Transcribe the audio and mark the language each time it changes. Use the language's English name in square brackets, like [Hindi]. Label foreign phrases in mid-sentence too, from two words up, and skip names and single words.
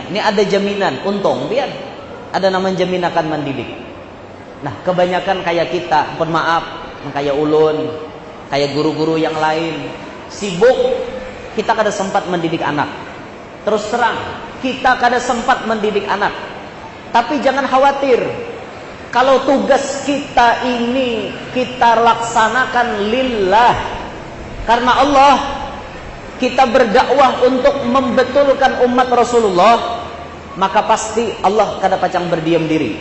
[Indonesian] Ini ada jaminan, untung biar ada nama jaminan akan mendidik. Nah, kebanyakan kayak kita, mohon maaf, kayak ulun, kayak guru-guru yang lain, sibuk, kita kada sempat mendidik anak. Terus terang, kita kada sempat mendidik anak. Tapi jangan khawatir, kalau tugas kita ini kita laksanakan lillah, karena Allah, kita berdakwah untuk membetulkan umat Rasulullah, maka pasti Allah kada pacang berdiam diri.